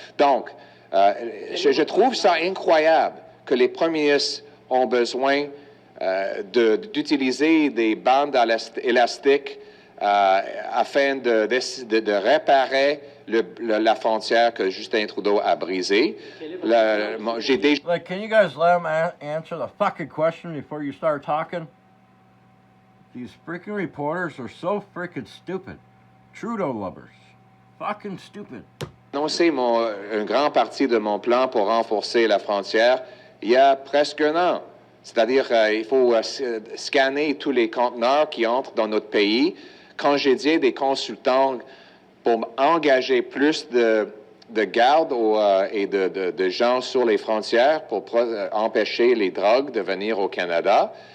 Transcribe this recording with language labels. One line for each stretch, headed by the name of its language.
French: Donc, je trouve ça incroyable que les premiers ministres ont besoin d'utiliser des bandes élastiques afin de réparer la frontière que Justin Trudeau a brisée. J'ai déjà...
English: Like, can you guys let him answer the fucking question before you start talking? These freaking reporters are so freaking stupid. Trudeau lovers. Fucking stupid.
French: Annoncé une grande partie de mon plan pour renforcer la frontière il y a presque un an. C'est-à-dire, il faut scanner tous les conteneurs qui entrent dans notre pays, congédier des consultants pour engager plus de gardes et de gens sur les frontières pour empêcher les drogues de venir au Canada.